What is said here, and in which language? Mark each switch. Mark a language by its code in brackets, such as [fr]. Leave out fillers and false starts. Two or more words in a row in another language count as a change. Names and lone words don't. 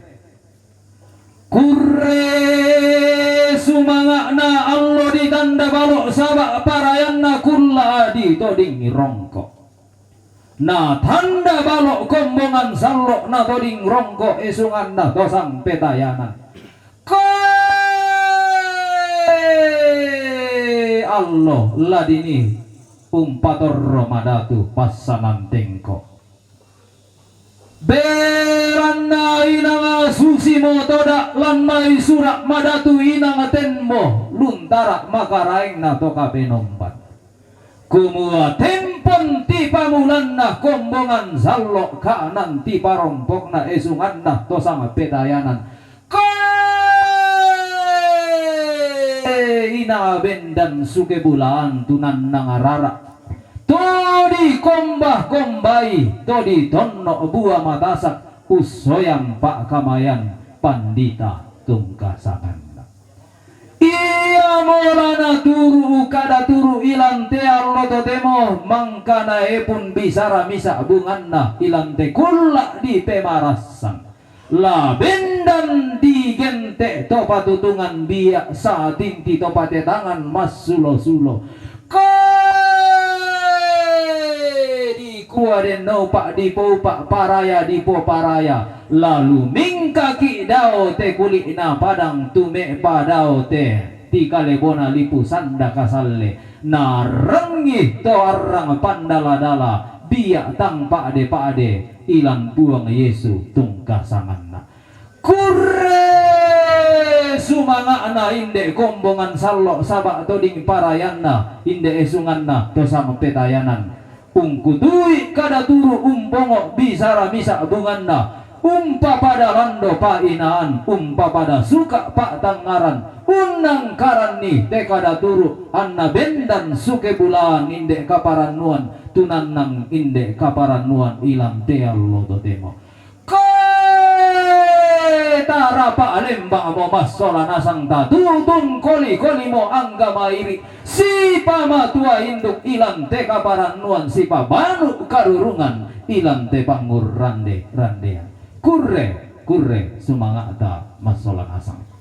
[sda] sumanga na allo di tanda balok sabak parayan na kulla adi toding rongko na tanda balok kombongan salok na toding rongko esungan na tosang petayanan allo ladini umpator romadatu pasanan tengko berana inang susi mo toda lan mai surak madatu inang tenmo luntara makaraing na to kapenompat kumua tempon ti pamulan na kombongan salok kanan ti parompok na esungan na to sama petayanan ina bendan suke bulan tunan nangarara todi kombah kombai todi tonno buah matasak usoyang pak kamayan pandita tungkasangan iya molana turu kada turu ilang te allo totemo mangkana epun bisara misa bunganna ilang te kulla di pemarasan la bendan di gente topa tutungan biak satin ti topa tangan mas sulo sulo kuaden no pak dipo pak paraya dipo paraya lalu mingkaki dao te kulit na padang tume padao te tika lebona lipu sanda kasalle na rengi to arang pandala dala biak tang pak de ilang buang Yesu tungkasangan na kurre sumanga na inde kombongan salok sabak toding parayan na inde esungan na to sama petayanan ungkutui kada turu umbongo bisara misa bunganna umpa pada lando painaan umpa pada suka pak tangaran unang karani te kada turu anna bendan suke bulan inde kaparan nuan tunanang inde kaparan nuan ilang te allo totemo tarapa lembang mo masola nasang tatutun koli mo angga mairi si pamatua induk ilang te kaparan nuan si pabanu karurungan ilang te pangur randean kurre sumanga ta masola nasang